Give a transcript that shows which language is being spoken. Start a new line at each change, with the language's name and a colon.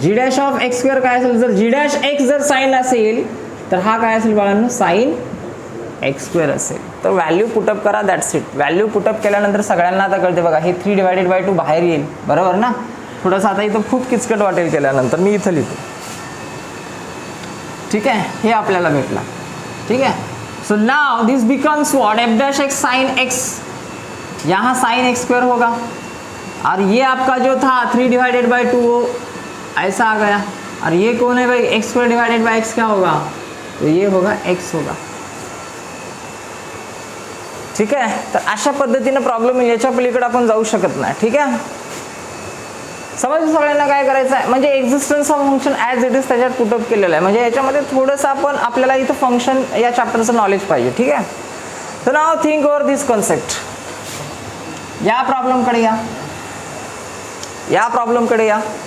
Marathi: G dash of x square काय असेल, जर जी डॅश एक्स जर साईन असेल तर हा काय असेल बाळांनो, साईन एक्स स्क्वेअर असेल. तर व्हॅल्यू पुटअप करा, दॅट्स इट. व्हॅल्यू पुटअप केल्यानंतर सगळ्यांना आता कळते बघा, हे 3 डिवायडेड बाय 2 बाहेर येईल, बरोबर ना. थोडंसं आता इथं खूप किचकट वाटेल केल्यानंतर, मी इथं लिहितो, ठीक आहे. हे आपल्याला भेटला, ठीक आहे.
Hindi: So now this becomes what, F dash x sine x, यहाँ साइन एक्स स्क्वायर होगा, और ये आपका जो था 3 डिवाइडेड बाई 2 वो ऐसा आ गया, और ये कौन है भाई, x square divided by x क्या होगा, तो ये होगा एक्स होगा, ठीक आहे.
Marathi: तर अशा पद्धतीने प्रॉब्लेम याच्या पलीकडे आपण जाऊ शकत नाही, ठीक आहे. समजलं सगळ्यांना काय करायचं आहे, म्हणजे existence of function as it is त्याच्यात पुटअप केलेलं आहे, म्हणजे याच्यामध्ये थोडंसं आपण आपल्याला इथं फंक्शन या चॅप्टरचं नॉलेज पाहिजे, ठीक आहे. तर
English: Now think over this concept.
Marathi: या प्रॉब्लेमकडे या, या प्रॉब्लेमकडे या.